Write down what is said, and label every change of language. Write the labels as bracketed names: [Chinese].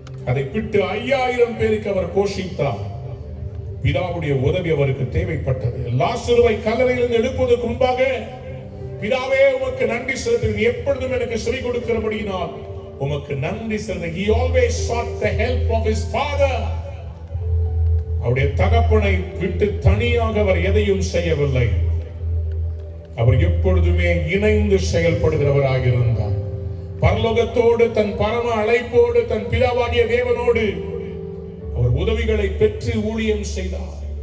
[Tamil] அதை விட்டு 5000 பேருக்கு அவர் போஷித்தார். பிதாவுடைய உதவி அவருக்கு தேவைப்பட்டது. லாசருவை கல்லறையிலிருந்து எழுப்புவதற்கு முன்பாக, பிதாவே உமக்கு நன்றி செலுத்துகிறேன், எப்பொழுதும் எனக்கு செவி கொடுக்கிறபடியினால் உமக்கு நன்றி செலுத்துகிறேன். [English] He always sought the help of his father. [Tamil] அவருடைய தகப்பனை விட்டு தனியாக அவர் எதையும் செய்யவில்லை. அவர் எப்பொழுதுமே இணைந்து செயல்படுகிறவராக இருந்தார். பரலோகத்தோடு, தன் பரம அழைப்போடு, தன் பிதாவாகிய தேவனோடு அவர் உதவிகளை பெற்று ஊழியம் செய்தார்.